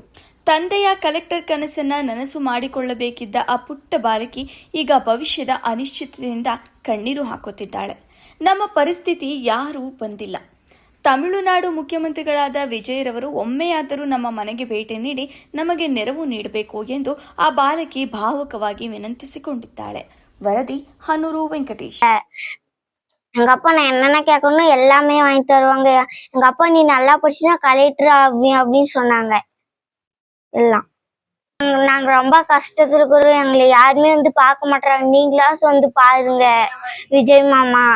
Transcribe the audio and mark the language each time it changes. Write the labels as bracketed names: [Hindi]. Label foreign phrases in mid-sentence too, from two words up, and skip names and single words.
[Kannada] ತಂದೆಯ ಕಲೆಕ್ಟರ್ ಕನಸನ್ನ ನನಸು ಮಾಡಿಕೊಳ್ಳಬೇಕಿದ್ದ ಆ ಪುಟ್ಟ ಬಾಲಕಿ ಈಗ ಭವಿಷ್ಯದ ಅನಿಶ್ಚಿತತೆಯಿಂದ ಕಣ್ಣೀರು ಹಾಕುತ್ತಿದ್ದಾಳೆ. ನಮ್ಮ ಪರಿಸ್ಥಿತಿ ಯಾರೂ ಬಂದಿಲ್ಲ. ತಮಿಳುನಾಡು ಮುಖ್ಯಮಂತ್ರಿಗಳಾದ ವಿಜಯರವರು ಒಮ್ಮೆಯಾದರೂ ನಮ್ಮ ಮನೆಗೆ ಭೇಟಿ ನೀಡಿ ನಮಗೆ ನೆರವು ನೀಡಬೇಕು ಎಂದು ಆ ಬಾಲಕಿ ಭಾವುಕವಾಗಿ ವಿನಂತಿಸಿಕೊಂಡಿದ್ದಾಳೆ. ವರದಿ ಹನೂರು ವೆಂಕಟೇಶ್. [Tamil] எங்க அப்பா நான் என்னென்ன கேட்கணும் எல்லாமே வாங்கி தருவாங்க. எங்க அப்பா நீ நல்லா படிச்சுன்னா கலெக்டர் அப்படின்னு சொன்னாங்க. எல்லாம் நாங்க ரொம்ப கஷ்டத்துல இருக்கிறோம். எங்களை யாருமே வந்து பார்க்க மாட்டாங்க. நீங்களாச்சும் வந்து பாருங்க விஜய் மாமா.